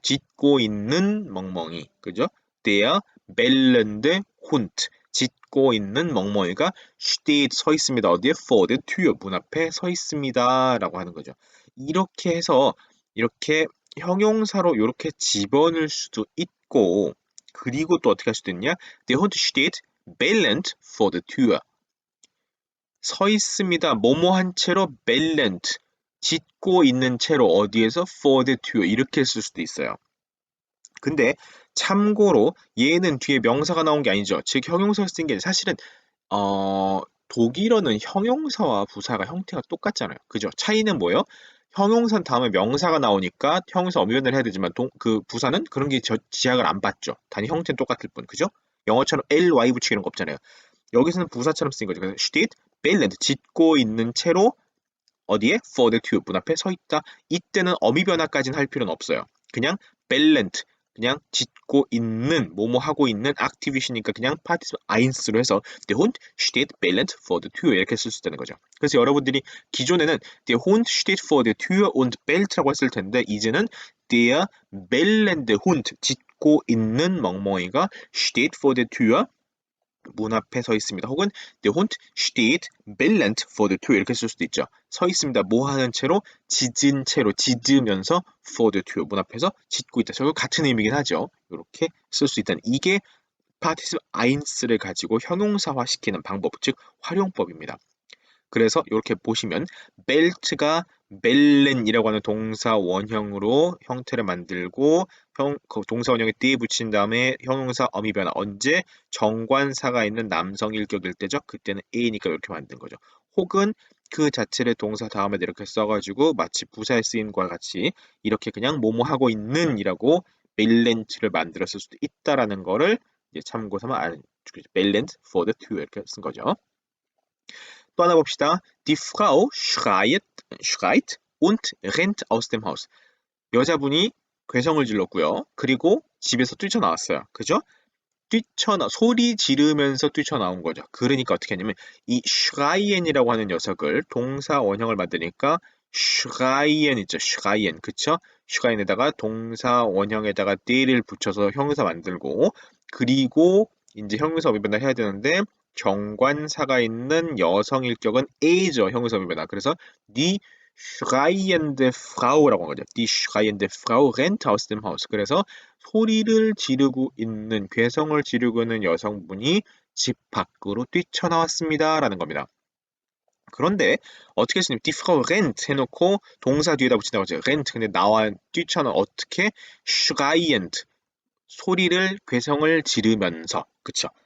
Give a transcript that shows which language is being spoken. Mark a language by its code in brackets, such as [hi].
[ko] 짖고 있는 멍멍이. 그죠? [de] der bellende Hund. [ko] 짖고 있는 멍멍이가 [de] steht [ko] 서 있습니다. 어디에? [de] vor der Tür. [ko] 문 앞에 서 있습니다. 라고 하는 거죠. 이렇게 해서 이렇게 형용사로 이렇게 집어넣을 수도 있고 그리고 또 어떻게 할 수도 있냐? [de] Der Hund steht bellend vor der Tür. [ko] 서 있습니다. 뭐뭐 한 채로 bellend. 짖고 있는 채로 어디에서 [de] vor der Tür [ko] 이렇게 쓸 수도 있어요. 근데 참고로 얘는 뒤에 명사가 나온 게 아니죠. 즉 형용사를 쓴 게 사실은 독일어는 형용사와 부사가 형태가 똑같잖아요. 그죠? 차이는 뭐예요? 형용사 다음에 명사가 나오니까 형용사 어미변을 해야 되지만 그 부사는 그런 게 지약을 안 받죠. 단위 형태는 똑같을 뿐. 그죠? 영어처럼 ly 붙이기 이런 거 없잖아요. 여기서는 부사처럼 쓰인 거죠. 그래서 [de] steht, bellend, [ko] 짖고 있는 채로 어디에? [de] for the tube, [ko] 문 앞에 서 있다. 이때는 어미 변화까지는 할 필요는 없어요. 그냥 bellend, 그냥 짖고 있는, 뭐뭐 하고 있는 activity니까 그냥 participle eins로 해서 [de] der Hund steht bellend vor der Tür [ko] 이렇게 쓸 수 있다는 거죠. 그래서 여러분들이 기존에는 [de] der Hund steht vor der Tür und bellt [ko] 라고 했을 텐데 이제는 [de] der bellende Hund, [ko] 짖고 있는 멍멍이가 [de] steht vor der Tür [ko] 문 앞에 서 있습니다. 혹은 [de] der Hund steht bellend vor der Tür [ko] 이렇게 쓸 수도 있죠. 서 있습니다. 뭐 하는 채로? 짖은 채로 짖으면서 [de] vor der Tür [ko] 문 앞에서 짖고 있다. 결국 같은 의미긴 하죠. 이렇게 쓸 수 있다는 이게 participle eins를 가지고 형용사화 시키는 방법, 즉 활용법입니다. 그래서 이렇게 보시면 belt가 벨렌이라고 하는 동사 원형으로 형태를 만들고 동사 원형에 뒤에 붙인 다음에 형용사 어미 변화 언제 정관사가 있는 남성 일격일 때죠. 그때는 a니까 이렇게 만든 거죠. 혹은 그 자체를 동사 다음에 이렇게 써가지고 마치 부사에 쓰임과 같이 이렇게 그냥 뭐뭐 하고 있는 이라고 벨렌트를 만들었을 수도 있다라는 거를 이제 참고 삼아 벨렌트 [de] for the two [ko] 이렇게 쓴 거죠. 또 하나 봅시다. [de] Die Frau schreit und rennt aus dem Haus. [ko] 여자분이 괴성을 질렀고요. 그리고 집에서 뛰쳐나왔어요. 그죠? 소리 지르면서 뛰쳐나온 거죠. 그러니까 어떻게 하냐면 이 schreien이라고 하는 녀석을 동사 원형을 만드니까 schreien 있죠. schreien. 그쵸? schreien에다가 동사 원형에다가 d를 붙여서 형용사 만들고 그리고 이제 형용사 어미변화 해야 되는데 정관사가 있는 여성 일격은 a죠. 형용사 어미변화. 그래서 [de] die schreiende Frau [ko] 라고 한 거죠. [de] Die schreiende Frau rennt aus dem Haus. [ko] 그래서 소리를 지르고 있는 괴성을 지르고 있는 여성분이 집 밖으로 뛰쳐나왔습니다. 라는 겁니다. 그런데 어떻게 했으면 [de] die Frau rennt [ko] 해놓고 동사 뒤에다 붙인다고 하죠. rennt 근데 나와 뛰쳐나 어떻게 schreiend 소리를 괴성을 지르면서 그쵸?